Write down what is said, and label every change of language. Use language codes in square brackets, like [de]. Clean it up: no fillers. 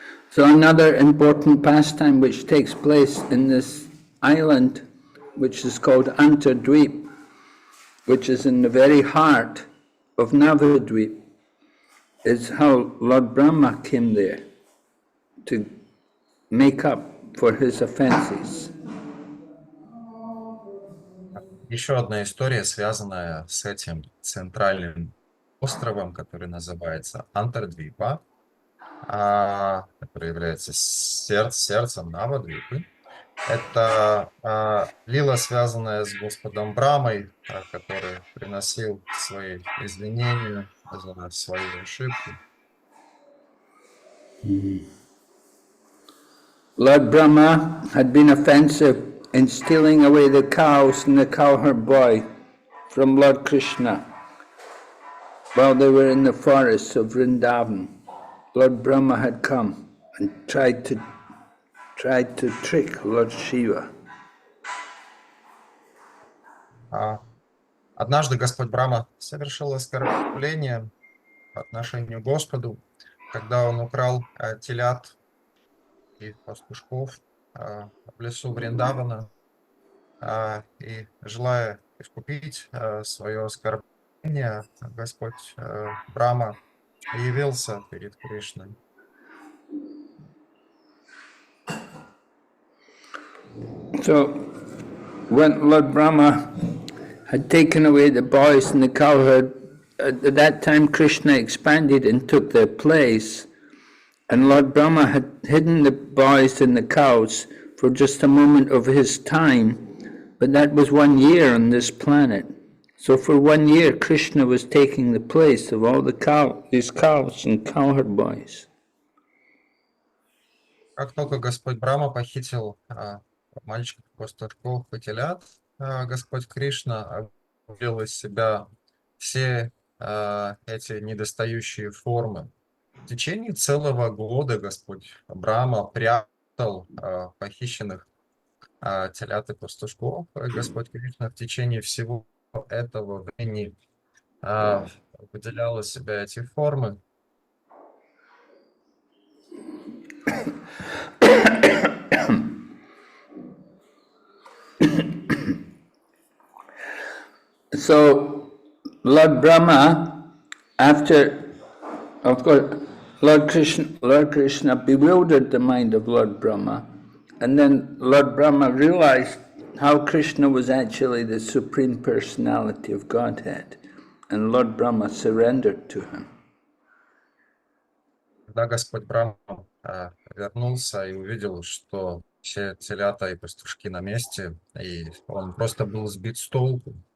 [en] So another important pastime which takes place in this island, which is called Antardvip, which is in the very heart of Navadvip, is how Lord Brahma came there to make up for his offenses. [ru] Еще одна история, связанная с этим центральным островом, который называется Антардвипа, который является сердцем Навадвипы. Это лила, связанная с Господом Брамой, который приносил свои извинения за свою ошибку. [en] Lord Brahma had been offensive in stealing away the cows and the cowherd boy from Lord Krishna while they were in the forests of Vrindavan. Lord Brahma had come and tried to trick Lord Shiva. [ru] Однажды Господь Брахма совершил оскорбление по отношению к Господу, когда он украл телят и пастушков в лесу Вриндавана, и, желая искупить свое оскорбление, Господь Брахма явился перед Кришной. [en] So, when Lord Brahma had taken away the boys and the cowherd, at that time Krishna expanded and took their place, and Lord Brahma had hidden the boys and the cows for just a moment of his time, but that was 1 year on this planet. So for 1 year Krishna was taking the place of all these cows and cowherd boys. [ru] Как только Господь Брахма похитил мальчиков, пастушков и телят, Господь Кришна вывел из себя все эти недостающие формы. В течение целого года Господь Брахма прятал похищенных телят и пастушков. Господь Кришна в течение всего этого времени выделял из себя эти формы. [en] So Lord Brahma, after, of course, Lord Krishna bewildered the mind of Lord Brahma, and then Lord Brahma realized how Krishna was actually the Supreme Personality of Godhead, and Lord Brahma surrendered to him. [ru] Когда Господь Брахма вернулся и увидел, что все телята и пастушки на месте, и он просто был сбит с толку.